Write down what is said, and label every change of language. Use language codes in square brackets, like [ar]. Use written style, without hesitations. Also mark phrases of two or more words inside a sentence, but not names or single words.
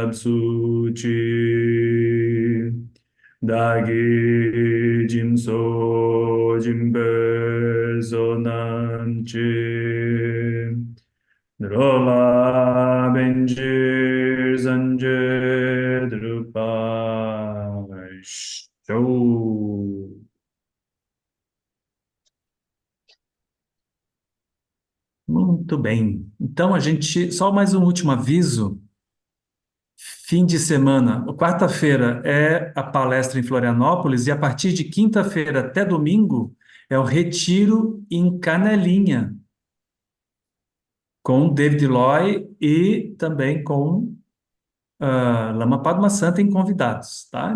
[pt] Japsuchi Dagi Jimso Jimbe Zonanchi Drola Benjir Zanje Drupa Show. Muito bem. Então, a gente, só mais um último aviso. Fim de semana, quarta-feira é a palestra em Florianópolis e a partir de quinta-feira até domingo é o retiro em Canelinha, com David Loy e também com Lama Padma em convidados, tá?